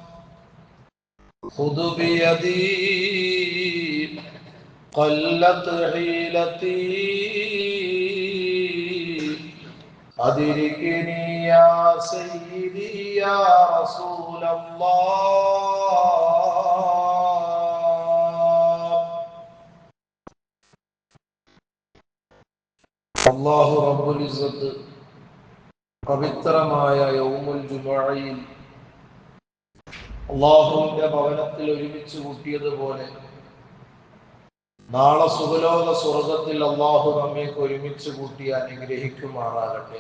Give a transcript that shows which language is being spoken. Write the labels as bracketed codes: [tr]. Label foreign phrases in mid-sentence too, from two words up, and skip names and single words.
[ar] خذ بيدي قلت حيلتي أدركني يا سيدي يا رسول الله. الله رب العزة [ml] പവിത്രമായ [ar] يوم الجمعة [ml] അല്ലാഹുവിന്റെ ഭവനത്തിൽ ഒരുമിച്ച് കൂട്ടിയതുപോലെ നാളെ സുഖലോക സ്വർഗത്തിൽ അല്ലാഹു നമ്മെ ഒരുമിച്ച് കൂട്ടി അനുഗ്രഹിക്കുമാറാകട്ടെ.